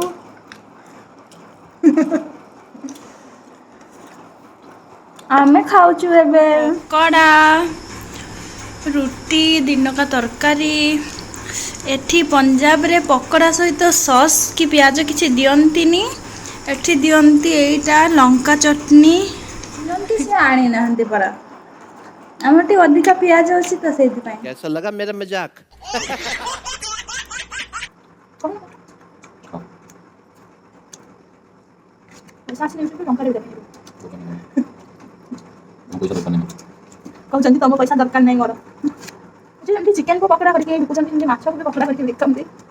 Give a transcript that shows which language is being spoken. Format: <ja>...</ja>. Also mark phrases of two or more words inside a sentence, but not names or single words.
<or>ଆମେ ଖାଉଛୁ ଏବେ ପକୋଡ଼ା ରୁଟି ଦିନକା ତରକାରୀ ଏଠି ପଞ୍ଜାବରେ ପକୋଡ଼ା ସହିତ ସସ୍ କି ପିଆଜ କିଛି ଦିଅନ୍ତିନି ଏଠି ଦିଅନ୍ତି ଏଇଟା ଲଙ୍କା ଚଟନି ଦିଅନ୍ତି ସେ ଆଣିନାହାନ୍ତି ପରା ଆମର ଟିକେ ଅଧିକା ପିଆଜ ଅଛି ତ ସେଇଥିପାଇଁ</or> <hi>कैसा लगा मेरा मजाक</hi> <or>କହୁଛନ୍ତି ତମ ପଇସା ଦରକାର ନାହିଁ ମୋର ଯେମିତି ଚିକେନକୁ ପକୋଡ଼ା କରିକି ବିକୁଛନ୍ତି ସେମିତି ମାଛକୁ ବି ପକୋଡ଼ା କରିକି ବିକନ୍ତି</or>